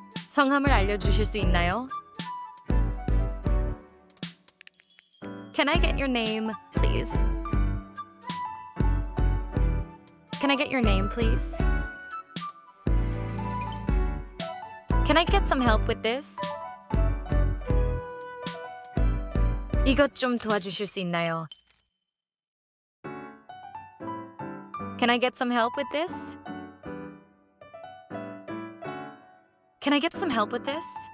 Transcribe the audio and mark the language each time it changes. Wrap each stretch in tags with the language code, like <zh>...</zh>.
<ko>성함을 알려주실 수 있나요?</ko> <en>Can I get your name, please? Can I get your name, please? Can I get some help with this?</en> <ko>이것 좀 도와주실 수 있나요?</ko> <en>Can I get some help with this? Can I get some help with this?</en>